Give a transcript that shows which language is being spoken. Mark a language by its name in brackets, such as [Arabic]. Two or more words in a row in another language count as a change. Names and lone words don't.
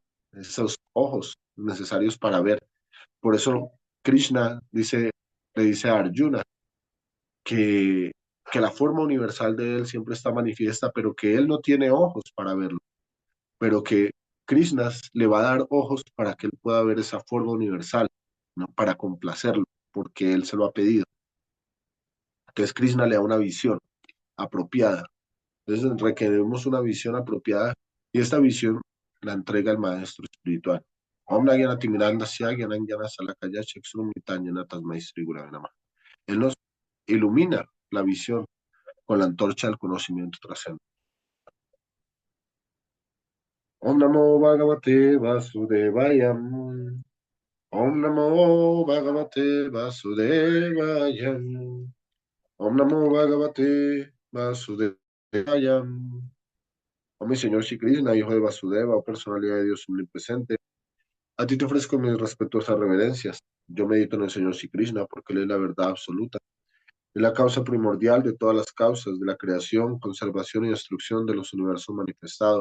[Spanish] Esos ojos necesarios para ver. Por eso Krishna le dice a Arjuna que, que la forma universal de él siempre está manifiesta, pero que él no tiene ojos para verlo, pero que Krishna le va a dar ojos para que él pueda ver esa forma universal, ¿no? Para complacerlo, porque él se lo ha pedido. Entonces Krishna le da una visión apropiada. Entonces requerimos una visión apropiada y esta visión la entrega el maestro espiritual. [Sanskrit] Om Nagyana Timirandasya Gyanangyana Salakaya Chakshuru Mitanyana Tasmai Sri Gurave Namah. [Spanish] Él nos ilumina la visión con la antorcha del conocimiento trascendente. [Sanskrit] Om Namo Bhagavate Vasudevaya. Om Namo Bhagavate Vasudevaya. Om Namo Bhagavate Vasudevaya. [Spanish] Oh mi Señor Shri Krishna, hijo de Vasudeva, oh personalidad de Dios omnipresente, a ti te ofrezco mis respetuosas reverencias. Yo medito en el Señor Shri Krishna porque Él es la verdad absoluta. Es la causa primordial de todas las causas de la creación, conservación y destrucción de los universos manifestados.